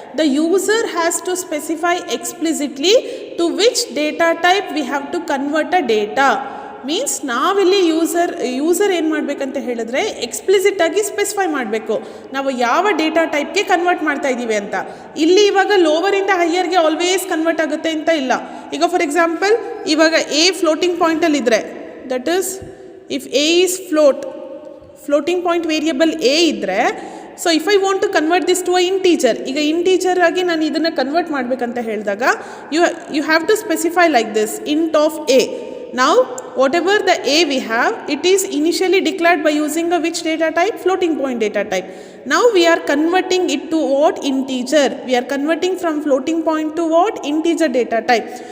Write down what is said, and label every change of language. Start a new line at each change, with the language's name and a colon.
English: The user has to specify explicitly to which data type we have to convert a data.
Kannada: Means ನಾವಿಲ್ಲಿ user ಏನು ಮಾಡಬೇಕಂತ ಹೇಳಿದ್ರೆ explicit ಆಗಿ specify ಮಾಡಬೇಕು ನಾವು ಯಾವ ಡೇಟಾ ಟೈಪ್ಗೆ ಕನ್ವರ್ಟ್ ಮಾಡ್ತಾ ಇದ್ದೀವಿ ಅಂತ. ಇಲ್ಲಿ ಇವಾಗ ಲೋವರಿಂದ ಹೈಯರ್ಗೆ ಆಲ್ವೇಸ್ ಕನ್ವರ್ಟ್ ಆಗುತ್ತೆ ಅಂತ ಇಲ್ಲ. ಈಗ ಫಾರ್ ಎಕ್ಸಾಂಪಲ್ ಇವಾಗ ಎ ಫ್ಲೋಟಿಂಗ್ ಪಾಯಿಂಟಲ್ಲಿ ಇದ್ದರೆ,
English: that is if A is floating point variable A ಇದ್ದರೆ, so if I want to convert this to a integer,
Kannada: ಈಗ ಇಂಟೀಜರ್ ಆಗಿ ನಾನು ಇದನ್ನು ಕನ್ವರ್ಟ್ ಮಾಡಬೇಕಂತ ಹೇಳಿದಾಗ
English: You have to specify like this int of A. Now whatever the a we have, it is initially declared by using a which data type? Floating point data type. Now we are converting it to what? Integer. We are converting from floating point to what? Integer data type.